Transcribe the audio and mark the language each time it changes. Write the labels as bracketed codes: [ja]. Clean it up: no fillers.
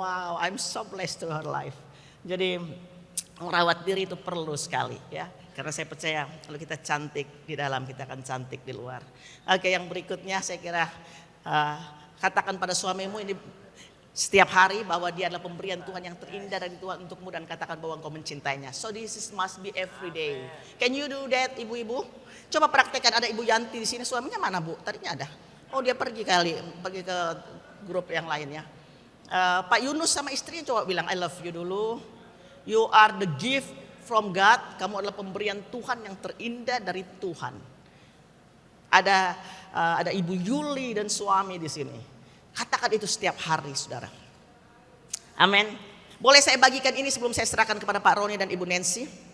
[en] Wow, I'm so blessed to her life. [id] Jadi merawat diri itu perlu sekali ya. Karena saya percaya kalau kita cantik di dalam, kita akan cantik di luar. Oke, yang berikutnya saya kira katakan pada suamimu ini setiap hari bahwa dia adalah pemberian Tuhan yang terindah dari Tuhan untukmu, dan katakan bahwa engkau mencintainya. [en] So must be every day. Can you do that ibu-ibu? [id] Coba praktekkan. Ada Ibu Yanti di sini, suaminya mana Bu? Tadinya ada. Oh dia pergi ke grup yang lain ya. Pak Yunus sama istrinya coba bilang [en] I love you [id] dulu. [en] You are the gift from God. [id] Kamu adalah pemberian Tuhan yang terindah dari Tuhan. Ada Ibu Yuli dan suami di sini. Katakan itu setiap hari saudara. Amin. Boleh saya bagikan ini sebelum saya serahkan kepada Pak Roni dan Ibu Nancy.